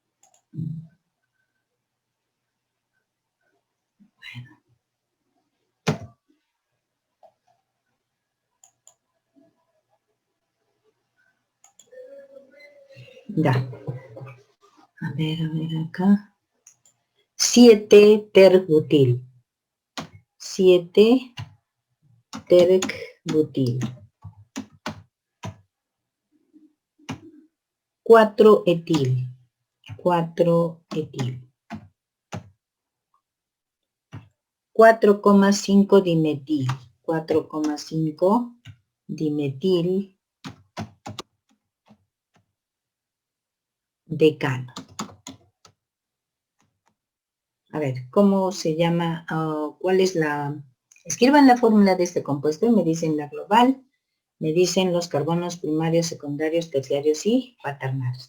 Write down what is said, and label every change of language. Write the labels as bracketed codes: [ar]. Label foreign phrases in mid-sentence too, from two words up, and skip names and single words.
[es] Bueno. Ya. A ver acá. 7 terbutil. 7 terbutil. 4 etil. 4 etil. 4,5 dimetil. 4,5 dimetil decano. A ver, ¿cómo se llama? ¿Cuál es la...? Escriban la fórmula de este compuesto y me dicen la global, me dicen los carbonos primarios, secundarios, terciarios y cuaternarios.